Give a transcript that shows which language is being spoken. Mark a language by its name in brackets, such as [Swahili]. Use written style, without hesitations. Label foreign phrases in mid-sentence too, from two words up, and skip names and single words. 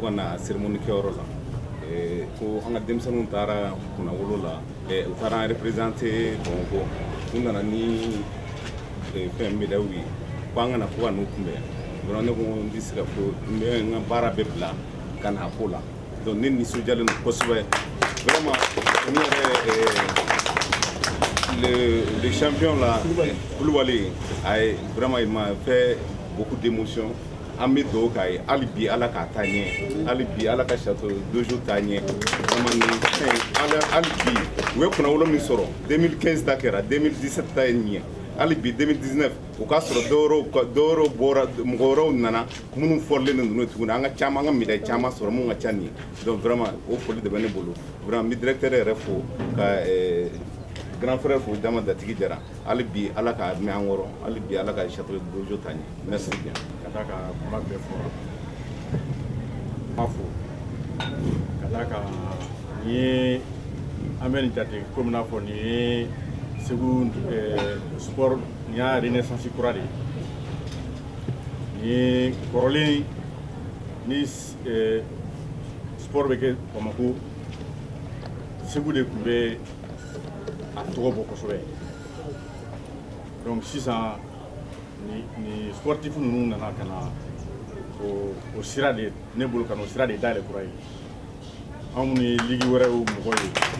[Bambara] ka na cérémonie kɛyɔrɔ la ko an ka denmisɛnninw taara kunnawolo la u taara an représenté Bamakɔ u nana ni fɛn médailles ye ko an kana fo ka n'u kunbɛn donc ne ko n bɛ se ka fɔ n bɛ n ka baara bɛɛ bila ka na ko la donc ne nisɔndiyalen don kosɛbɛ vraiment n yɛrɛ [French] le champion là [Bambara] Koulibaly [French] vraiment il m'a fait beaucoup d'émotions. [Bambara] An bɛ dugawu k'a ye hali bi ala k'a taa ɲɛ hali bi ala ka [French] château de jour [Bambara] taa ɲɛ vraiment nin fɛn hali bi u ye kunnawolo min sɔrɔ 2015 ta kɛra 2017 ta ye nin ye hali bi 2019 o k'a sɔrɔ dɔwɛrɛw bɔra mɔgɔ wɛrɛw nana minnu fɔrilen de ninnu tuguni an ka caman an ka médaille caman sɔrɔ mun ka ca nin ye [French] donc vraiment [Bambara] o foli de bɛ ne bolo vraiment n bɛ directeur yɛrɛ fo ka [French] grand frère [Bambara] fo Dama Datigi Jara hali bi ala ka mɛn an kɔrɔ hali bi ala ka [French] château de jour [Bambara] taa ɲɛ [French] merci bien. [Bambara] Ka kuma bɛɛ fɔra ma fo ka d'a kan nin ye an bɛ nin jate komi n'a fɔ nin ye Segu sport nin y'a renaissance kura de ye nin ye kɔrɔlen ni sport bɛ kɛ Bamako Segu de tun bɛ a tɔgɔ bɔ kosɛbɛ donc sisan ni sportif ninnu nana ka na o sira de ne bolo ka n'o sira de dayɛlɛ kura ye anw ni ligue wɛrɛw mɔgɔ ye